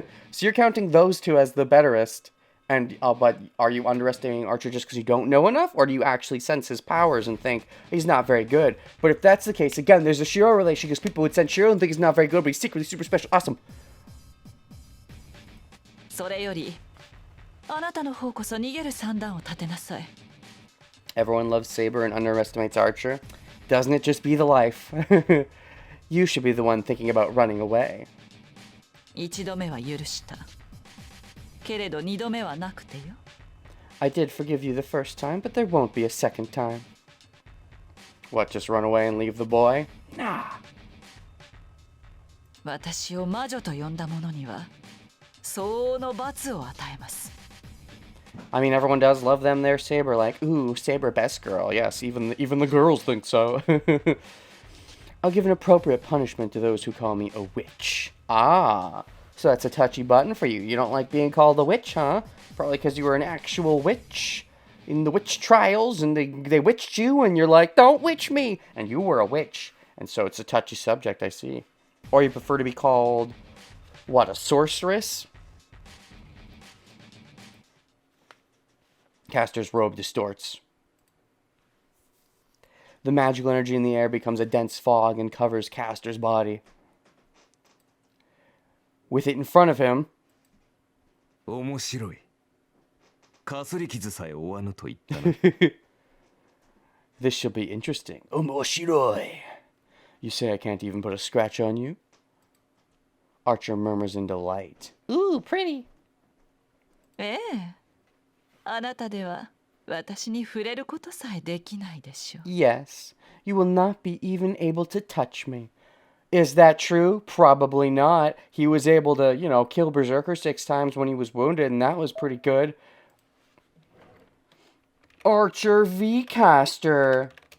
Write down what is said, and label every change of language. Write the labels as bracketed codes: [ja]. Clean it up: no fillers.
[en] So you're counting those two as the betterest, and but are you underestimating Archer just because you don't know enough, or do you actually sense his powers and think he's not very good? But if that's the case, again, there's a Shiro relation, because people would sense Shiro and think he's not very good, but he's secretly super special. Awesome. [ja] それより、あなたの方こそ逃げる算段を立てなさい。 [en] Everyone loves Saber and underestimates Archer. Doesn't it just be the life? You should be the one thinking about running away. [ja] 一度目は許した。けれど二度目はなくてよ。 [en] I did forgive you the first time, but there won't be a second time. What, just run away and leave the boy? Nah. [ja] 私を魔女と呼んだ者には相応の罰を与えます。 [en] I mean, everyone does love them their Saber, like, ooh, Saber best girl. Yes, even the girls think so. I'll give an appropriate punishment to those who call me a witch. Ah, so that's a touchy button for you. You don't like being called a witch, huh? Probably because you were an actual witch in the witch trials, and they witched you, and you're like, don't witch me! And you were a witch, and so it's a touchy subject, I see. Or you prefer to be called, what, a sorceress? Caster's robe distorts. The magical energy in the air becomes a dense fog and covers Caster's body. With it in front of him... [ja] 面白い。かすり傷さえ負わぬと言ったな。 [en] This shall be interesting. Omoshiroi. You say I can't even put a scratch on you? Archer murmurs in delight. Ooh, pretty. [ja] ええ。あなたでは私に触れることさえできないでしょう。 [en] Yes, you will not be even able to touch me. Is that true? Probably not. He was able to, you know, kill Berserker 6 times when he was wounded, and that was pretty good. Archer v Caster.